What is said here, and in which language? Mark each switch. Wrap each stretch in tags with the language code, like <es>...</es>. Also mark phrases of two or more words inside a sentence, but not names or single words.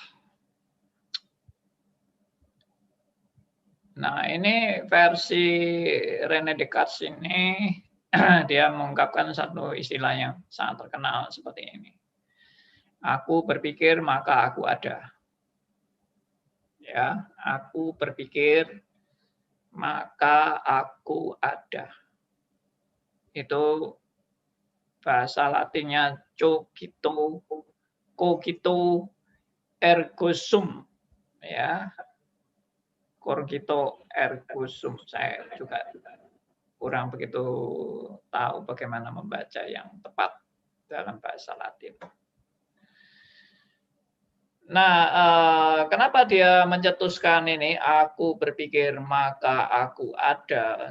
<id>Nah, ini versi René Descartes ini dia mengungkapkan satu istilah yang sangat terkenal seperti ini. Aku berpikir maka aku ada. Ya, aku berpikir maka aku ada. Itu bahasa Latinnya</id> <la>cogito ergo sum,</la> <id>ya.</id> <la>Cogito ergo sum.</la> <id>Saya juga kurang begitu tahu bagaimana membaca yang tepat dalam bahasa Latin. Nah, kenapa dia mencetuskan ini, aku berpikir maka aku ada.</id>